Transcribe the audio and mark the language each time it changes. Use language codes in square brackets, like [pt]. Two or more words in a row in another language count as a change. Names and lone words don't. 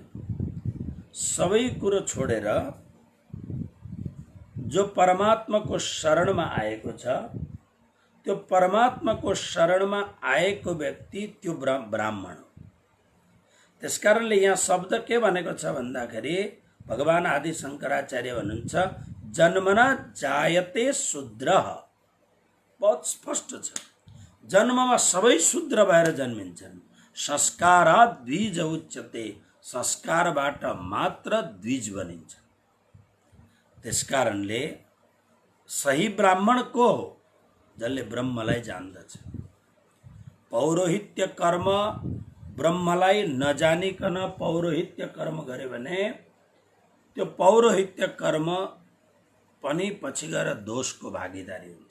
[ne] सबै कुरो छोडेर जो परमात्माको शरणमा आएको छ, त्यो परमात्माको शरणमा आएको व्यक्ति त्यो ब्राह्मण हो। त्यसकारणले यहाँ शब्द के भनेको छ भन्दाखेरि, भगवान आदि शंकराचार्य भन्नुहुन्छ [sa] जन्मना जायते शूद्रः। [ne] बहुत स्पष्ट छ, जन्ममा सबै शूद्र भएर जन्मिन्छन्। [sa] संस्कारात् द्विज उच्यते, [ne] संस्कारबाट मात्र द्विज बनिन्छ। त्यसकारणले सही ब्राह्मण को हो, जसले ब्रह्मलाई जान्दछ। पौरोहित्य कर्म ब्रह्मलाई नजानिकन पौरोहित्य कर्म गर्यो भने त्यो पौरोहित्य कर्म पनि पछि गएर दोषको भागीदारी हुन्छ।